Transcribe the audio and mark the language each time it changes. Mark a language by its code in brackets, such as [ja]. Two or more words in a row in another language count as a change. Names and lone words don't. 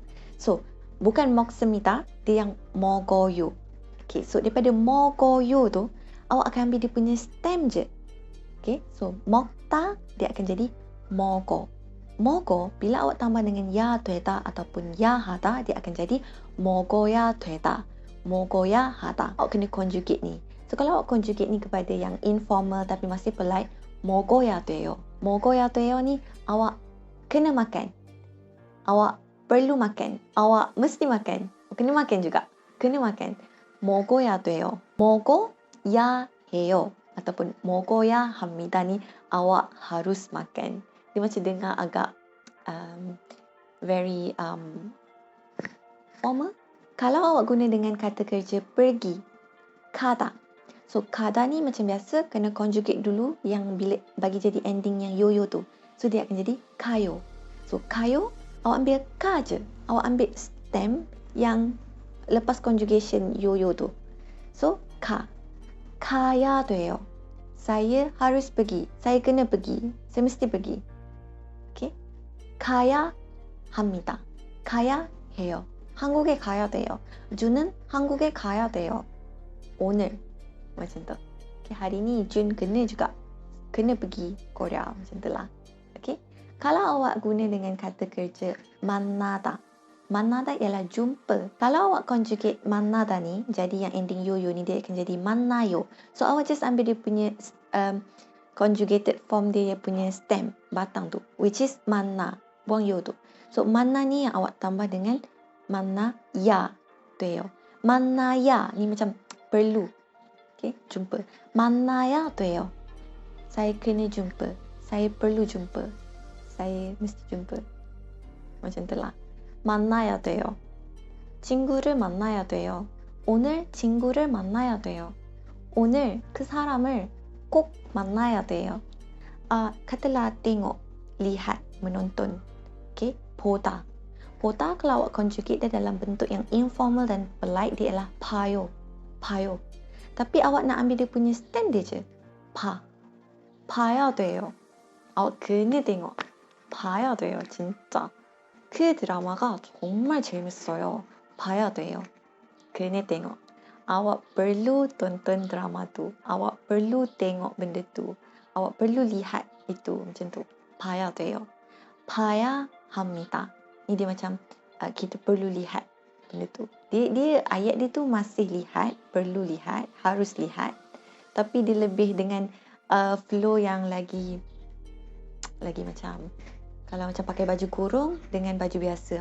[ms] So, bukan 먹습니다, dia yang 먹어요. Okey, so daripada 먹어요 tu, awak akan ambil dia punya stem je. Okey, so 먹다 dia akan jadi 먹어. 먹어 bila awak tambah dengan [ko] ya 되다 [ms] ataupun [ko] ya 하다, [ms] dia akan jadi [ko] 먹어야 되다. 먹어야 하다. [ms] Awak kena conjugate ni. So, kalau awak conjugate ni kepada yang informal tapi masih polite, [ko] 먹어야 돼요. 먹어야 돼요 [ms] ni, awak kena makan. Awak perlu makan. Awak mesti makan. Kena makan juga. Kena makan. [ko] 먹어야 돼요. 먹어야 해요. [ms] Ataupun [ko] 먹어야 합니다 [ms] ni, awak harus makan. Dia macam dengar agak [en] very formal. [ms] Kalau awak guna dengan kata kerja pergi, 가다. So, 가다 ni macam biasa kena conjugate dulu yang bila bagi jadi ending yang yo tu. So, dia akan jadi 가요. So, 가요, awak ambil ka je. Awak ambil stem yang lepas conjugation yo tu. So, [ko] ka. 가야 돼요. Saya harus pergi. Saya kena pergi. Saya mesti pergi. Okay? 가야 합니다. 가야 해요. 한국에 가야 돼요. 준은 한국에 가야 돼요. 오늘. [ms] Macam tu. Okay, hari ni Jun kena juga. Kena pergi Korea. Macam tu lah. Okay. Kalau awak guna dengan kata kerja 만나다. 만나다 ialah jumpa. Kalau awak conjugate 만나다 ni, jadi yang ending yo ni, dia akan jadi 만나요. So, awak just ambil dia punya [en] conjugated form [ms] dia punya stem, batang tu. [en] Which is 만나. [ms] Buang yo tu. So, 만나 ni yang awak tambah dengan [ko] 만나야 돼요. [ms] 만나야 ni macam perlu. Okay, jumpa. [ko] 만나야 돼요. [ms] Saya kena jumpa. Saya perlu jumpa. saya mesti jumpa. macam itulah. [ko] 만나야 돼요. 친구를 만나야 돼요. 오늘 친구를 만나야 돼요. 오늘 그 사람을 꼭 만나야 돼요. [ms] Katalah tengok, lihat, menonton. Okay, 보다. 보다 kalau awak conjugate dia dalam bentuk yang informal dan polite, dia adalah 봐요. [ko] 봐요. [ms] Tapi awak nak ambil dia punya stand dia je. [ko] 봐야 돼요. [ms] awak kena tengok. [ko] 봐야 돼요, 진짜. 그 드라마가 정말 재밌어요. 봐야 돼요. [ms] kena tengok. Awak perlu tonton drama tu. Awak perlu tengok benda tu. Awak perlu lihat itu. Macam tu. [ko] 봐야 돼요. 봐야 합니다. [ms] Ni dia macam kita perlu lihat benda tu. Dia ayat dia tu masih lihat, perlu lihat, harus lihat. Tapi dia lebih dengan flow yang lagi macam, kalau macam pakai baju kurung dengan baju biasa.